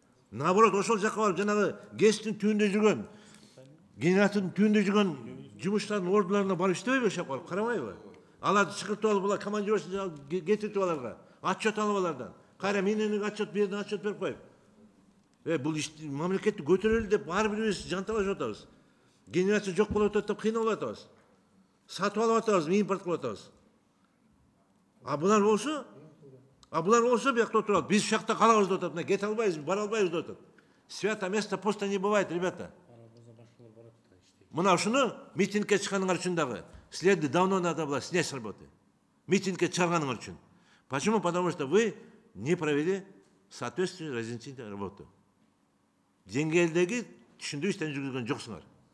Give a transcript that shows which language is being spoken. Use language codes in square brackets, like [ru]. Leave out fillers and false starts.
[ky] Наоборот, ошол жакка барып жанагы ГЭСтин түбүндө жүргөн, генераттын түбүндө жүргөн жумуштардын ордуларына барып иштебейби ошол жака барып карабайбы? Аларды чыгыртып алып, булар командировочный кетиртип аларга, отчет алып алардан. Кайра менен отчет бердин, отчет берип коюп. Бул мамлекетти көтөрөлү деп ар бирибиз жанталашып атабыз. Генерация жок болуп атат деп кыйналып атабыз. Сатып алып атабыз, импорт кылып атабыз. Булар болсо, биякта отурат. Биз ушакта калабыз деп атат. Мына кете албайбыз, бара албайбыз деп атат. [ru] Свято место пусто не бывает, ребята. [ky] Мына ушуну митингке чыкканыңар үчүн дагы [ru] следы давно надо было снять с работы. [ky] Митингке чыгарганыңар үчүн. [ru] Почему? Потому что вы не провели соответствующую разъяснительную работу. [ky] Деңгээлдеги түшүндүү иштен жүргүзгөн жоксуңар.